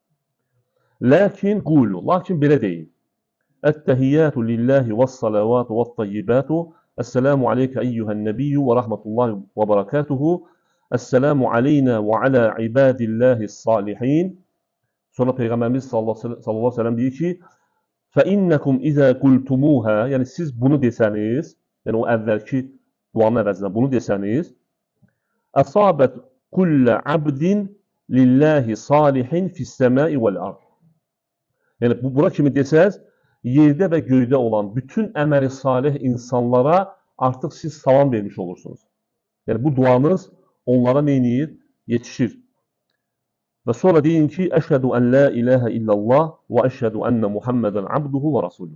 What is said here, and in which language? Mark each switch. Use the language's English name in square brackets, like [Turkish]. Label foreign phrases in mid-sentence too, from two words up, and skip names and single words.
[Azerbaijani] Lakin belə deyil. [Arabic] التحيات لله والصلوات والطيبات. السلام عليك أيها النبي ورحمة الله وبركاته. السلام علينا وعلى عباد الله الصالحين. [Azerbaijani] Sonra Peyğəmbərimiz [Arabic] صلى الله عليه وسلم [Azerbaijani] deyir ki, [Arabic] فَإِنَّكُمْ إِذَا قُلْتُمُوهَا. [Azerbaijani] Yəni siz bunu desəniz, yəni o əvvəlki duanın əvəzinə bunu desəniz, [Arabic] أَصَابَتْ كُلَّ عَبْدٍ لِلَّهِ صَالِحٍ فِي السَّمَاءِ وَالْأَرْضِ. [Azerbaijani] Yəni bura kimi desəz, yerdə və göydə olan bütün əməli salih insanlara artıq siz salam vermiş olursunuz. Yəni bu duanız onlara neyniyir? Yetişir. Və sonra deyin ki, [Arabic] أشهد أن لا إله إلا الله وأشهد أن محمدا عبده ورسوله.